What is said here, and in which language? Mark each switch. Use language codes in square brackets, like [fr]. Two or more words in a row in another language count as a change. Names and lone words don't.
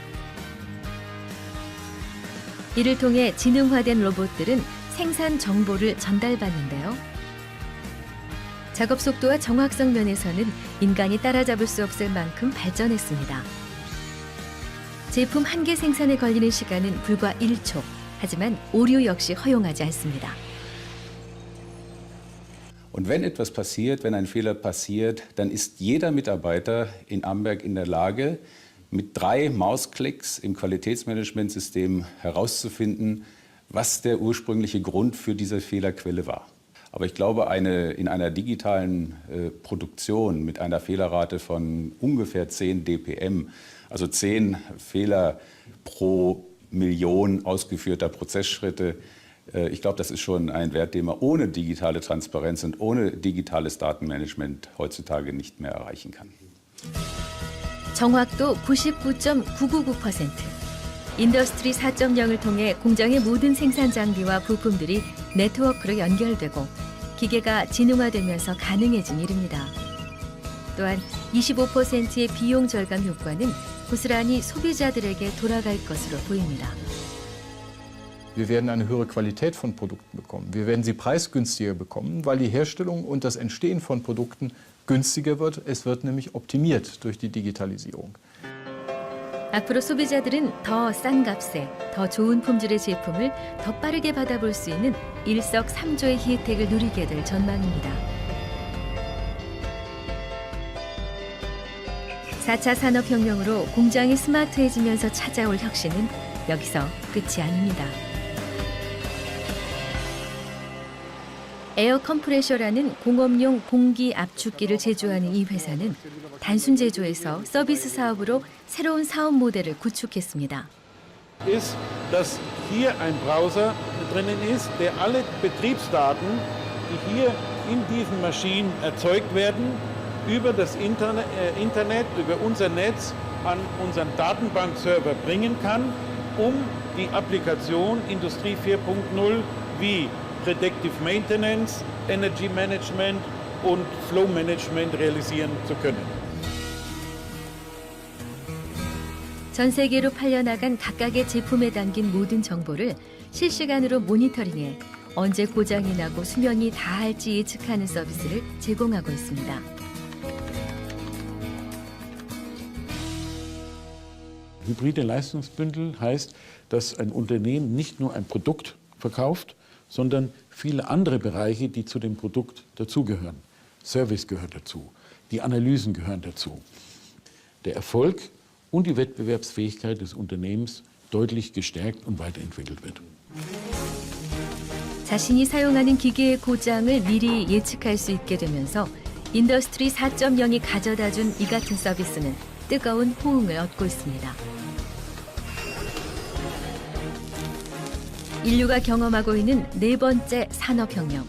[ko] 이를 통해 지능화된 로봇들은 생산 정보를 전달받는데요. 작업 속도와 정확성 면에서는 인간이 따라잡을 수 없을 만큼 발전했습니다. 제품 한 개 생산에 걸리는 시간은 불과 1초. 하지만 오류 역시 허용하지 않습니다. [de] Und wenn etwas passiert, wenn ein Fehler passiert, dann ist jeder Mitarbeiter in Amberg in der Lage, mit 3 Mausklicks im Qualitätsmanagementsystem herauszufinden, was der ursprüngliche Grund für diese Fehlerquelle war. Aber ich glaube, in einer digitalen Produktion mit einer Fehlerrate von ungefähr 10 dpm, also 10 Fehler pro Million ausgeführter Prozessschritte, ich glaube, das ist schon ein Wert, den man ohne digitale Transparenz und ohne digitales Datenmanagement heutzutage nicht mehr erreichen kann. [ko] 정확도 99.999%. 인더스트리 4.0을 통해 공장의 모든 생산 장비와 부품들이 네트워크로 연결되고 기계가 지능화되면서 가능해진 일입니다. 또한 25%의 비용 절감 효과는 고스란히 소비자들에게 돌아갈 것으로 보입니다. [de] Wir werden eine höhere Qualität von Produkten bekommen. Wir werden sie preisgünstiger bekommen, weil die Herstellung und das Entstehen von Produkten günstiger wird. Es wird nämlich optimiert durch die Digitalisierung. [ko] 앞으로 소비자들은 더 싼 값에 더 좋은 품질의 제품을 더 빠르게 받아볼 수 있는 일석삼조의 혜택을 누리게 될 전망입니다. 4차 산업혁명으로 공장이 스마트해지면서 찾아올 혁신은 여기서 끝이 아닙니다. 에어 컴프레셔라는 공업용 공기 압축기를 제조하는 이 회사는 단순 제조에서 서비스 사업으로 새로운 사업 모델을 구축했습니다. [de] Ist, dass hier ein Browser drinnen ist, der alle Betriebsdaten, die hier in diesen Maschinen erzeugt werden, über das Internet, über unser Netz an unseren Datenbankserver bringen kann, um die Applikation Industrie 4.0 wie [en] Predictive Maintenance, Energy Management [de] und [en] Flow Management [de] realisieren zu können. [ko] 전 세계로 팔려나간 각각의 제품에 담긴 모든 정보를 실시간으로 모니터링해 언제 고장이 나고 수명이 다할지 예측하는 서비스를 제공하고 있습니다. [de] Hybride Leistungsbündel heißt, dass ein Unternehmen nicht nur ein Produkt verkauft, sondern viele andere Bereiche, die zu dem Produkt dazugehören. Service gehört dazu, die Analysen gehören dazu. Der Erfolg und die Wettbewerbsfähigkeit des Unternehmens deutlich gestärkt und weiterentwickelt wird. [ko] 자신이 사용하는 기계의 고장을 미리 예측할 수 있게 되면서 인더스트리 4.0이 가져다준 이 같은 서비스는 뜨거운 호응을 얻고 있습니다. 인류가 경험하고 있는 4번째 산업혁명.